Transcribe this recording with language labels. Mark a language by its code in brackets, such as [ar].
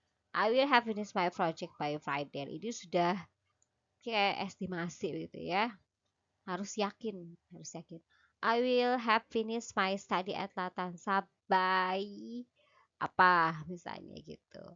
[en] I will have finished my project by Friday. [id] Ini sudah kayak estimasi gitu ya. Harus yakin, harus yakin. [en] I will have finished my study at Latansa by [id] apa misalnya gitu.